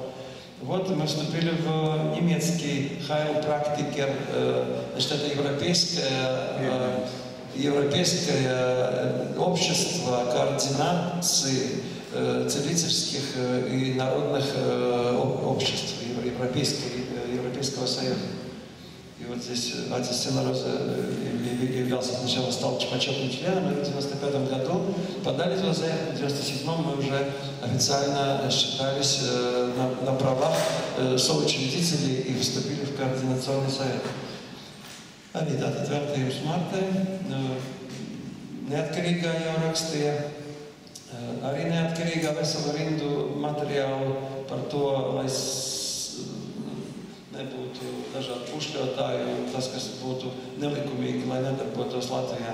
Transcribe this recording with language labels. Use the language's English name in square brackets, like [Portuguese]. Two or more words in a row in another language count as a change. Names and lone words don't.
[Russian] Вот мы вступили в немецкий Heilpraktiker, значит, это европейское общество координации целительских и народных обществ Европейского Союза. И вот здесь отец Силароза являлся сначала, стал почетным членом, и в 1995 году подали туда заявку, в 1997 мы уже официально считались на правах соучредителей и вступили в координационный совет. [Latvian] Arī tātad veltījums Martai, neatkarīgā jau rakstīja, arī neatkarīgā veselu rindu materiālu par to, lai nebūtu dažādi pušļotāji un tas, kas būtu nelikumīgi, lai nedarbotos Latvijā.